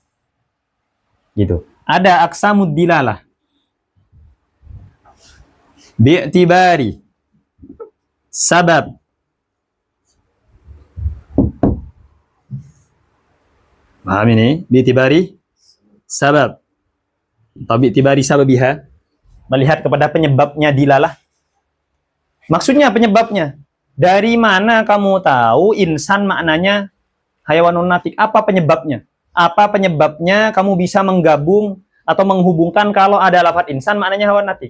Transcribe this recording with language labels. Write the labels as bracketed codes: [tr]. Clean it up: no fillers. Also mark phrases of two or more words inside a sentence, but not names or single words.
[id] Gitu. Ada [ar] aqsamud dilalah. Bi'tibari sabab. [id] Paham ini? [ar] Bi'tibari sabab. Atau bi'tibari sababiha. [id] Melihat kepada penyebabnya dilalah. Maksudnya penyebabnya. Dari mana kamu tahu insan maknanya [ar] hayawanun natik? [id] Apa penyebabnya? Apa penyebabnya kamu bisa menggabung atau menghubungkan kalau ada lafadz insan maknanya [ar] hayawan natik?